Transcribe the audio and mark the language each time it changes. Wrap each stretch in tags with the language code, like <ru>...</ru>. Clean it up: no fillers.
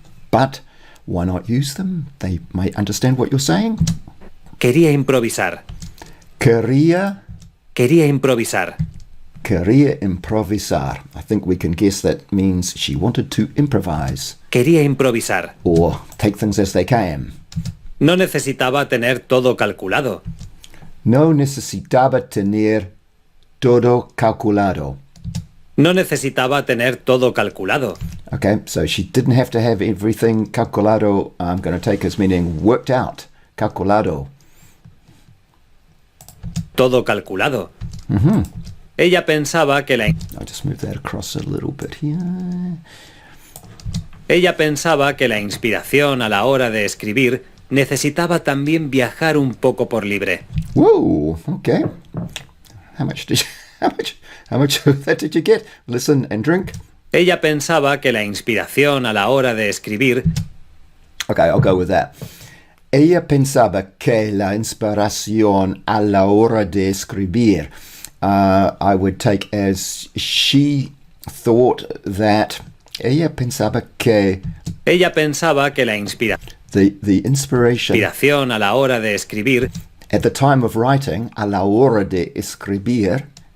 <en>But why not use them? They may understand what you're saying.</en> <es>Quería improvisar. Quería improvisar. Quería improvisar.</es> <en>I think we can guess that means she wanted to improvise.</en> <es>Quería improvisar.</es> <en>Or take things as they came.</en> <es>No necesitaba tener todo calculado. No necesitaba tener todo calculado. No necesitaba tener todo calculado.</es> <en>Okay, so she didn't have to have everything calculado. I'm going to take as meaning worked out.</en> <es>Calculado. Todo calculado. Mm-hmm. Ella pensaba que</es> <en>I'll just move that across a little bit here.</en> <es>Ella pensaba que la inspiración a la hora de escribir necesitaba también viajar un poco por libre.</es> <en>Whoa, okay. How much of that did you get? Listen and drink.</en> <es>Ella pensaba que la inspiración a la hora de escribir</es> <en>Okay, I'll go with that.</en> <es>Ella pensaba que la inspiración a la hora de escribir.</es> <en>I would take as she thought that.</en> <es>Ella pensaba que la</es> <en>the inspiration</en> <es>a la hora de escribir</es> <en>at the time of writing,</en> <es>a la hora de escribir.</es>